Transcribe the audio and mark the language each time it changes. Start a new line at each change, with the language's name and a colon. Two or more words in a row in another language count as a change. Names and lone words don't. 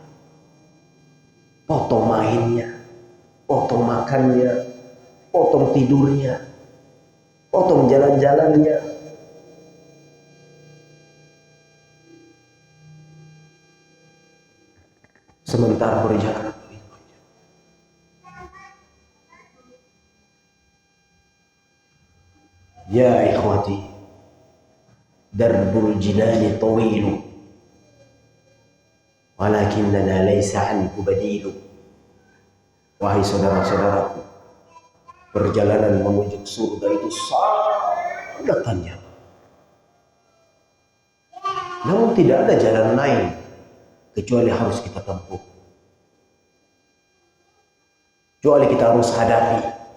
Indonesian: Potong mainnya, potong makannya, potong tidurnya, potong jalan-jalannya. Sementara berjalan.
Arabic: يا إخوتي, درب الجنان طويل، ولكننا ليس عنه بديل.
Indonesian: Wahai saudara-saudaraku, perjalanan menuju surga itu sangat panjang. Namun tidak ada jalan lain kecuali harus kita tempuh. Kecuali kita harus hadapi.